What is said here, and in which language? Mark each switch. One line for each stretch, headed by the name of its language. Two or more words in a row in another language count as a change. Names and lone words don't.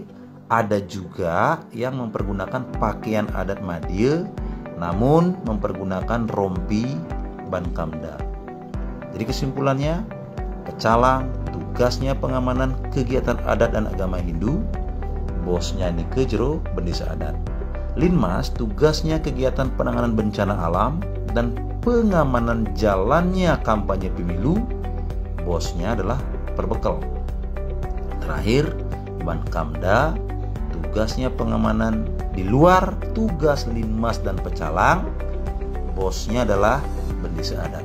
Indonesian: Ada juga yang mempergunakan pakaian adat Madya, namun mempergunakan rompi Bankamda. Jadi kesimpulannya, pecalang tugasnya pengamanan kegiatan adat dan agama Hindu, bosnya ini kejero bendesa adat. Linmas tugasnya kegiatan penanganan bencana alam dan pengamanan jalannya kampanye pemilu, bosnya adalah perbekal. Terakhir, Bankamda tugasnya pengamanan di luar tugas linmas dan pecalang, bosnya adalah bendesa adat.